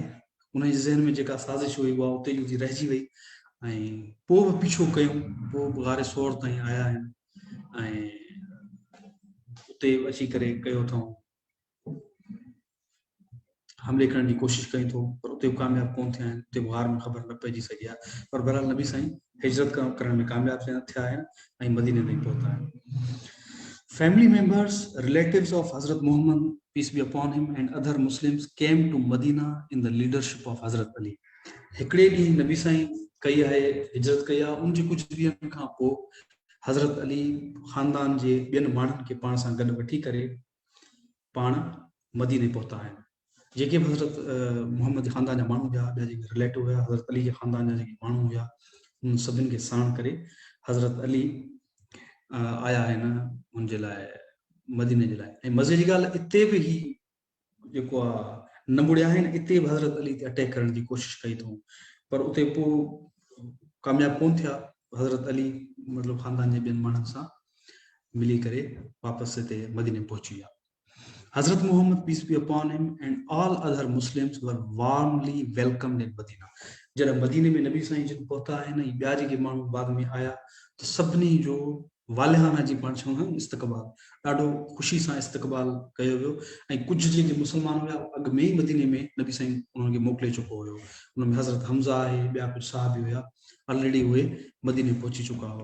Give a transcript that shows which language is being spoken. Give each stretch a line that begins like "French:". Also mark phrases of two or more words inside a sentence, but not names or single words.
Sindhi: उन जे ज़हन में जेका साज़िश हुई उहा उते जी रहिजी वई ऐं पोइ बि पीछो कयूं, पोइ बि गारे सोर ताईं आया आहिनि ऐं उते अची करे कयो अथऊं हमले करण जी कोशिशि कई थो, पर उते कामयाबु कोन थिया आहिनि, उते गार में ख़बर न पइजी सघी आहे। पर बहरहाल नबी साईं हिजरत करण में कामयाबु थिया आहिनि ऐं मदीने ताईं पहुता आहिनि।
English: Family members, relatives of Hazrat Muhammad, peace be upon him, and other Muslims came to Medina in the leadership of Hazrat Ali.
Sindhi: हिकिड़े ॾींहुं नबी साईं कई आहे, हिजरत कई आहे, उन जे कुझु ॾींहंनि खां पोइ हज़रत अली ख़ानदान जे ॿियनि माण्हुनि खे पाण सां गॾु वठी करे पाण मदीने पहुता आहिनि। जेके बि हज़रत मोहम्मद ख़ानदान जा माण्हू हुआ, ॿिया जेके रिलेटिव हुआ हज़रत अली जे ख़ानदान जा जेके माण्हू हुआ, उन सभिनि खे साण करे हज़रत अली आया आहिनि हुनजे लाइ मदीने जे लाइ। ऐं मज़े जी ॻाल्हि इते बि ही जेको आहे न मुड़िया आहिनि, इते बि हज़रत अली ते अटैक करण जी कोशिशि कई अथऊं, पर उते पोइ कामयाबु कोन थिया। हज़रत अली मतिलबु ख़ानदान जे ॿियनि माण्हुनि सां मिली करे वापसि हिते मदीने पहुची विया।
English: Hazrat Muhammad, peace be upon him, and all other Muslims were warmly welcomed in Medina.
Sindhi: जॾहिं मदीने में नबी साईं जिन पहुता आहिनि, ॿिया जेके माण्हू बाद में आया, त सभिनी जो वालिहाना जी पाण चऊं न इस्तक़बाल, ॾाढो ख़ुशी सां इस्तक़बाल कयो वियो। ऐं कुझु जेके मुस्लमान हुआ अॻु में ई मदीने में नबी साईं उन्हनि खे मोकिले चुको हुयो। उन में हज़रत हमज़ा आहे, ॿिया कुझु साहबी हुया, ऑलरेडी उहे मदीने पहुची चुका हुआ।